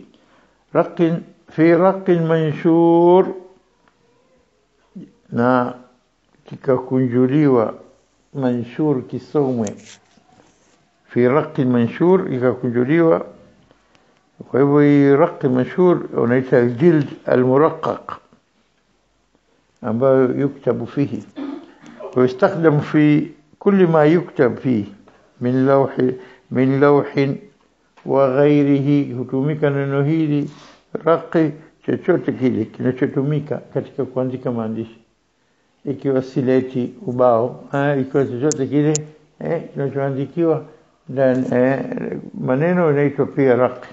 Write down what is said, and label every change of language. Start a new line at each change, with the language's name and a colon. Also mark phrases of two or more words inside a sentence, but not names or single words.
Arabic: رق في رق منشور,
Swahili: na kikakunjuliwa
Arabic: manshur kisomwe في رق منشور, ikakunjuliwa.
Swahili: Kwa hivyo hii
Arabic: رق منشور unaita الجلد المرقق, ambayo يكتب فيه ويستخدم في كل ما يكتب فيه من لوح وغيره.
Swahili: Hutumika neno hili raqi chochote kile kinachotumika katika kuandika maandishi, ikiwa sileti, ubao, ikiwa chochote kile kinachoandikiwa ndani maneno, inaitwa pia raqi.